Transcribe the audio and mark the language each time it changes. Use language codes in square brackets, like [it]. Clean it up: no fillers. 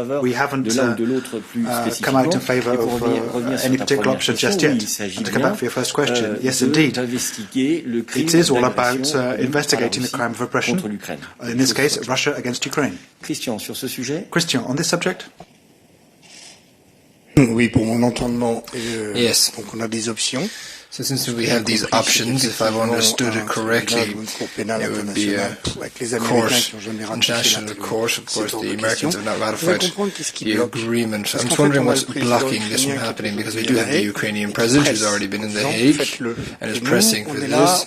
[en] We haven't come out in favour of any particular option just yet. And to come back for your first question, yes, indeed, it is all about investigating the crime of oppression, in this case, Russia against Ukraine. [fr] Christian, sur ce sujet? [en] Christian, on this subject? [fr] Oui, pour mon entendement, yes. Donc on a des options. [en] So since we have these options, if I've understood it correctly, it would be a court, international court. Of course, the Americans have not ratified the agreement. I'm just wondering what's blocking this from happening, because we do have the Ukrainian president who's already been in The Hague and is pressing for this.